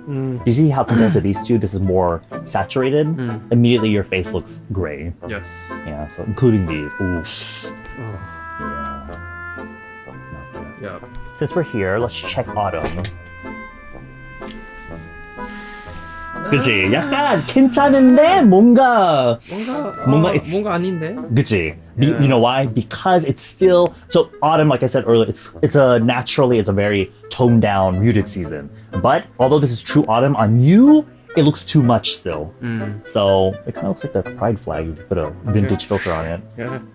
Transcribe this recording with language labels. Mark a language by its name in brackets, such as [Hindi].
[English] Do you see how compared to these two, this is more saturated? Immediately your face looks gray. Yes. Yeah, so including these. Ooh. Oh, Yeah. yeah. Since we're here, let's check autumn. [Korean] 그치? 약간 괜찮은데 뭔가 it's 뭔가 아닌데. 그치? [English] Yeah. You know why? Because it's still so autumn. Like I said earlier, it's a very toned down, muted season. But although this is true autumn on you, it looks too much still. So it kind of looks like the pride flag if you put a vintage filter on it. Yeah.